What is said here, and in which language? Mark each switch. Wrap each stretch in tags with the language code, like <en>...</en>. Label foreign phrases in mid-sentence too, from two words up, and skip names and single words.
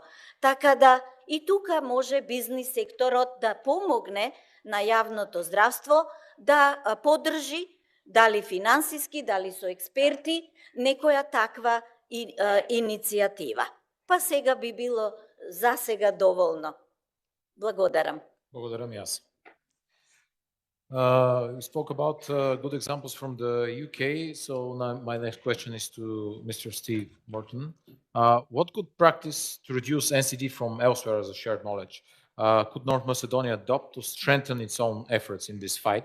<mk>Така да и тука може бизнис секторот да помогне на јавното здравство да поддржи, дали финансиски, дали со експерти, некоја таква иницијатива. Па сега би било за сега доволно. Благодарам. Благодарам и аз.</mk> <en>We spoke about good examples from the UK, so now my next question is to Mr. Steve Morton. What good practice to reduce NCD from elsewhere as a shared knowledge could North Macedonia adopt to strengthen its own efforts in this fight?</en>